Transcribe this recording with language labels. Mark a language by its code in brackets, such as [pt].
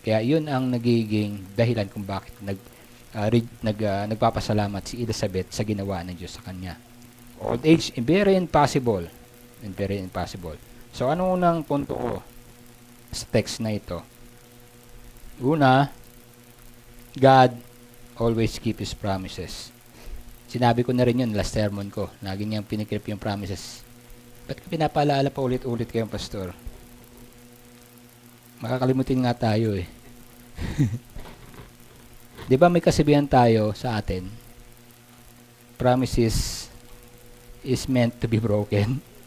[tl] Kaya yun ang nagiging dahilan kung bakit nagpapasalamat si Elizabeth sa ginawa ng Diyos sa kanya. [en] Old age, very impossible. Very impossible. [tl] So ano unang punto ko sa text na ito? Una, [en] God always keep His promises. [tl] Sinabi ko na rin yun [en] last sermon [tl] ko. Lagi niyang pinikip yung promises. Ba't ko pinapaalala pa ulit-ulit kayong pastor? Makakalimutin nga tayo eh. Di ba may kasabihan tayo sa atin? [en] Promises is meant to be broken.